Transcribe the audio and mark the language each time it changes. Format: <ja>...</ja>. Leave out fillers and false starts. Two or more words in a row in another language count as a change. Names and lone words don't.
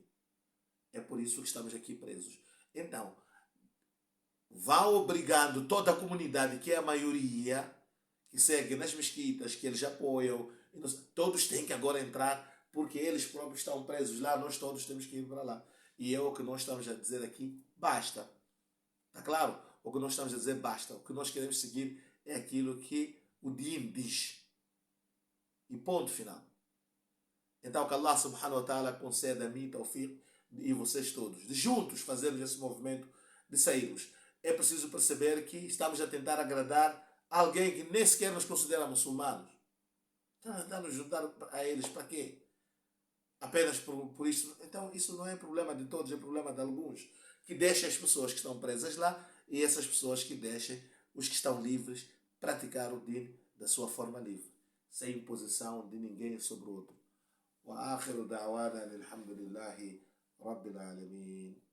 <pt>É por isso que estamos aqui presos. Então, vão obrigando toda a comunidade, que é a maioria, que segue nas mesquitas, que eles apoiam, todos têm que agora entrar, porque eles próprios estão presos lá, nós todos temos que ir para lá. E é o que nós estamos a dizer aqui, basta. Está claro? O que nós estamos a dizer, basta. O que nós queremos seguir é aquilo que o Din diz. E ponto final. Então que</pt> <ar>الله سبحانه وتعالى</ar> <pt>conceda a mim, Tawfiq, e vocês todos, de juntos fazermos esse movimento de sairmos. É preciso perceber que estamos a tentar agradar alguém que nem sequer nos considera muçulmanos. Então, nos juntar a eles para quê? Apenas por isso. Então isso não é problema de todos, é problema de alguns. Que deixem as pessoas que estão presas lá e essas pessoas que deixem os que estão livres praticar o din da sua forma livre, sem imposição de ninguém sobre o outro.</pt> <ar>وآخر دعوانا الحمد لله رب العالمين.</ar>